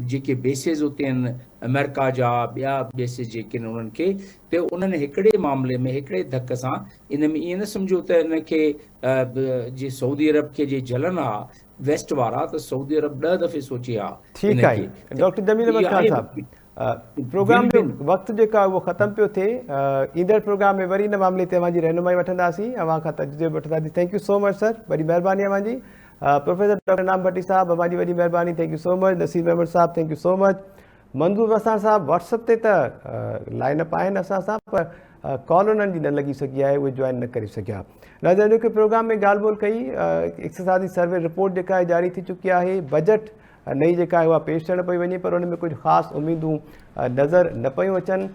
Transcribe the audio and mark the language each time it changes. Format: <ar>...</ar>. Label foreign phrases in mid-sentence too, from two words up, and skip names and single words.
<sd>जेके बेसिस हुते आहिनि अमेरिका जा, ॿिया बेसिस जेके आहिनि उन्हनि खे, त उन्हनि हिकिड़े मामले में हिकिड़े धक सां इन में ईअं न सम्झो त इनखे जे सऊदी अरब खे जे जलन आहे वेस्ट वारा, त सऊदी अरब 10 दफ़े सोचे हा। ठीकु आहे डॉक्टर जमील अहमद ख़ान साहब, प्रोग्राम जो वक़्तु जेको आहे उहो ख़तमु पियो थिए। ईंदड़ प्रोग्राम में वरी इन मामले ते अवां जी रहनुमाई वठंदासीं, अवां खां तजुर्बो वठंदासीं।</sd> <en>thank you so much</en> <sd>सर, वॾी महिरबानी अवां जी। प्रोफेसर डॉक्टर इनाम भट्टी साहब, अवां जी वॾी महिरबानी,</sd> <en>thank you so much.</en> <sd>नसीर अहमद साहब,</sd> <en>thank you so much.</en> <sd>मंजूर वसाण साहब, व्हाट्सअप ते त लाइनअप आहिनि असां सां, पर कॉल उन्हनि जी न लॻी सघी आहे, उहे जॉइन न करे सघिया। नाज़रीन, जेके प्रोग्राम में ॻाल्हि ॿोल कई, इक़्तिसादी सर्वे रिपोर्ट जेका आहे जारी थी चुकी आहे। बजट नई जेका आहे उहा पेश थियण पई वञे, पर उन में कुझु ख़ासि उमेदूं नज़र न पियूं अचनि।</sd>